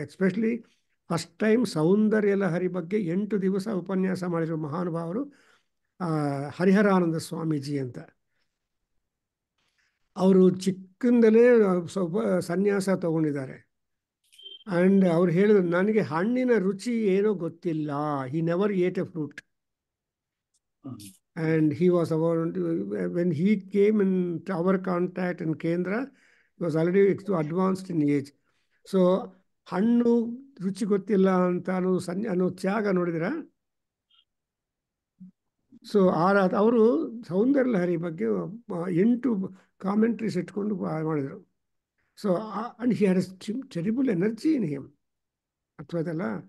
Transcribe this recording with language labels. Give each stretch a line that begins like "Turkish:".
English: especially first time
Kannada: ಸೌಂದರ್ಯ ಲಹರಿ ಬಗ್ಗೆ 8 ದಿವಸ ಉಪನ್ಯಾಸ ಮಾಡಿರೋ ಮಹಾನುಭಾವರು ಹರಿಹರಾನಂದ ಸ್ವಾಮೀಜಿ ಅಂತ. ಅವರು ಚಿಕ್ಕಂದಲೇ ಸ್ವಲ್ಪ ಸನ್ಯಾಸ ತಗೊಂಡಿದ್ದಾರೆ. ಆ್ಯಂಡ್ ಅವ್ರು ಹೇಳಿದ್ರು, ನನಗೆ ಹಣ್ಣಿನ ರುಚಿ ಏನೋ ಗೊತ್ತಿಲ್ಲ.
English: He never ate a fruit. And he was about, when he came in our contact in Kendra, he was already advanced in age.
Kannada: So ಹಣ್ಣು ರುಚಿ ಗೊತ್ತಿಲ್ಲ ಅಂತ ಅನ್ನೋ ತ್ಯಾಗ ನೋಡಿದ್ರ. ಸೊ ಅವರು ಸೌಂದರ್ಯ ಲಹರಿ ಬಗ್ಗೆ 8 ಕಾಮೆಂಟ್ರೀಸ್ ಇಟ್ಕೊಂಡು ಮಾಡಿದರು.
English: So and he had terrible energy in him.
Kannada: ಅರ್ಥವಾಯ್ತಲ್ಲ?